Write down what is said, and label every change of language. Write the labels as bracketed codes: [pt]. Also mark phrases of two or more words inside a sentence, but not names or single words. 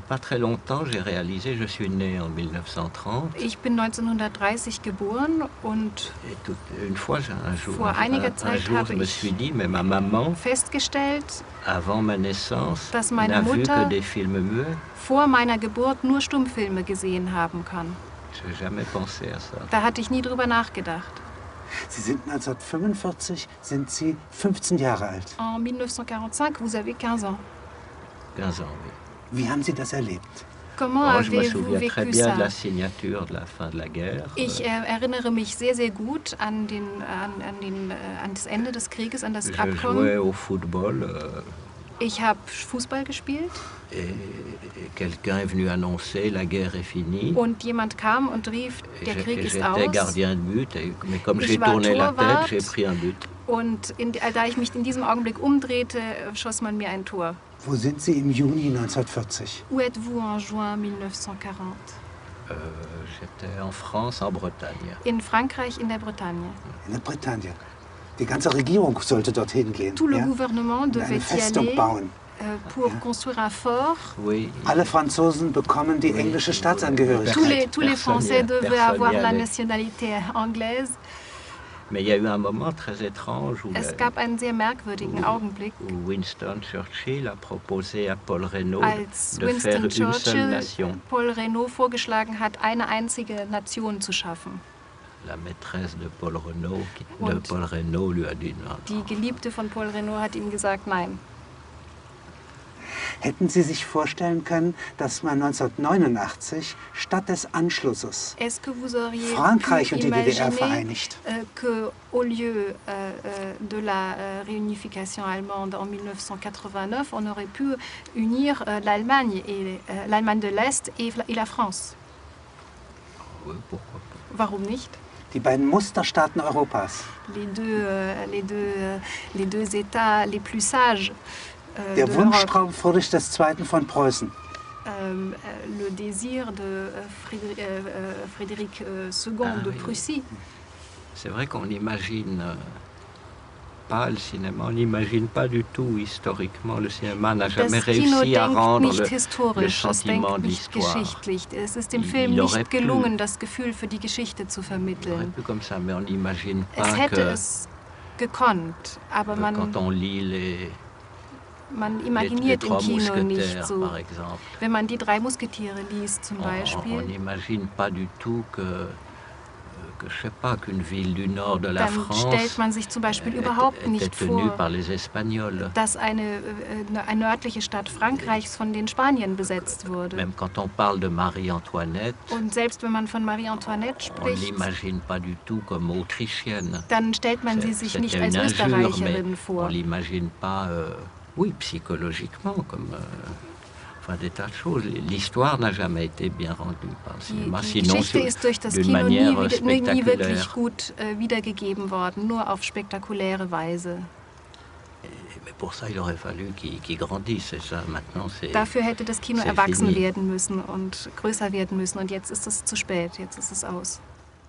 [de] Ich bin 1930 geboren und vor einiger Zeit habe ich festgestellt, dass meine Mutter vor meiner Geburt nur Stummfilme gesehen haben kann. Da hatte ich nie drüber nachgedacht. Sie sind 1945, sind Sie 15 Jahre alt. [fr] En 1945, vous avez 15 ans. 15 ans, oui. [de] Wie haben Sie das erlebt? [fr] Comment avez-vous vécu ça? [de] Ich erinnere mich sehr, sehr gut an das Ende des Krieges, an das Abkommen. Ich habe Fußball gespielt. Und jemand kam und rief, der Krieg ist aus. Ich war Torwart. Und da ich mich in diesem Augenblick umdrehte, schoss man mir ein Tor. Wo sind Sie im Juni 1940? [fr] Où êtes-vous en juin 1940? J'étais en France, en Bretagne. [de] In Frankreich, in der Bretagne. In der Bretagne. Die ganze Regierung sollte dorthin gehen. [fr] Tout le gouvernement devait y aller [de] bauen. [fr] Pour construire un fort. Oui. [de] Alle Franzosen bekommen die englische Staatsangehörigkeit. [fr] Tous les Français devaient avoir la nationalité anglaise. [de] Es gab einen sehr merkwürdigen Augenblick, als Winston Churchill Paul Reynaud vorgeschlagen hat, eine einzige Nation zu schaffen. Die Geliebte von Paul Reynaud hat ihm gesagt, nein. Hätten Sie sich vorstellen können, dass man 1989 statt des Anschlusses Frankreich und die DDR vereinigt? [fr] Au lieu de la réunification allemande en 1989, on aurait pu unir l'Allemagne de l'Est et la France. [de] Warum nicht? Die beiden Musterstaaten Europas. [fr] Les deux États les plus sages. [de] Der Wunschtraum Friedrich II. Von Preußen. [fr] Le désir de Frédéric II de Prussie. C'est vrai qu'on n'imagine pas le cinéma, on n'imagine pas du tout historiquement. Le cinéma n'a jamais réussi à rendre le sentiment de l'histoire. [de] Es ist dem Film nicht gelungen, das Gefühl für die Geschichte zu vermitteln. Es hätte es gekonnt, aber man imaginiert im Kino nicht so. Wenn man die drei Musketiere liest zum Beispiel, dann stellt man sich zum Beispiel überhaupt nicht vor, dass eine nördliche Stadt Frankreichs von den Spaniern besetzt wurde. Und selbst wenn man von Marie Antoinette spricht, dann stellt man sie sich nicht als Österreicherin vor. [fr] Oui, psychologiquement, comme des tas de choses. L'histoire n'a jamais été bien rendue par le cinéma, sinon d'une manière [de] nie wirklich gut wiedergegeben worden, nur auf spektakuläre Weise. Dafür hätte das Kino erwachsen werden müssen und größer werden müssen und jetzt ist es zu spät, jetzt ist es aus.